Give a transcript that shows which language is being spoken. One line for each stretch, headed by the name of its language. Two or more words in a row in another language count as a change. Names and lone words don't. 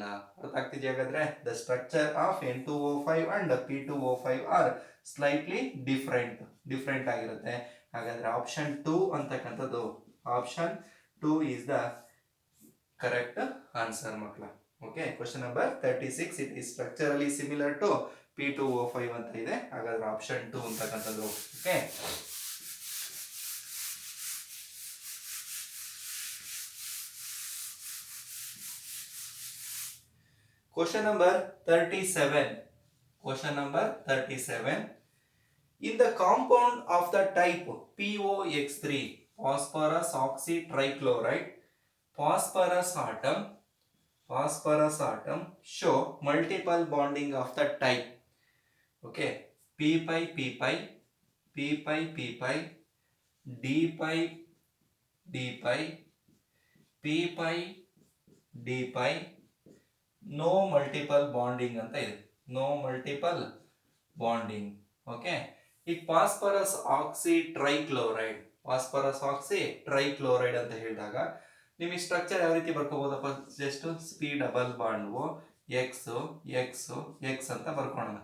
Kannada: ಅರ್ಥ ಆಗ್ತಿದೆಯಾ ಹಾಗಾದ್ರೆ?
English: the structure of N2O5 and P2O5 are slightly different
Kannada: ಆಗಿರುತ್ತೆ. ಹಾಗಾದ್ರೆ ಆಪ್ಷನ್ 2 ಅಂತಕ್ಕಂಥದ್ದು,
English: option 2 is the correct answer
Kannada: ಮಕ್ಕಳ.
English: Okay, question number 36, it is structurally similar to P2O5
Kannada: ಅಂತ ಇದೆ. ಹಾಗಾದ್ರೆ ಆಪ್ಷನ್ 2 ಅಂತಕ್ಕಂಥದ್ದು. ಓಕೆ,
English: question number 37. Question number 37. In the compound of the type POX3, phosphorus oxy trichloride, phosphorus atom show multiple bonding of the type. Okay, P pi P pi, P pi P pi, D pi D pi, P pi D pi, no multiple bonding
Kannada: ಅಂತ ಇದೆ.
English: no multiple bonding.
Kannada: ಓಕೆ, ಈಗ
English: phosphorus oxy trichloride
Kannada: ಅಂತ ಹೇಳಿದಾಗ ನಿಮಗೆ ಸ್ಟ್ರಕ್ಚರ್ ಯಾವ ರೀತಿ ಬರ್ಕೋಬಹುದಪ್ಪ?
English: just P double bond X X X
Kannada: ಅಂತ ಬರ್ಕೊಳ್ಳೋಣ.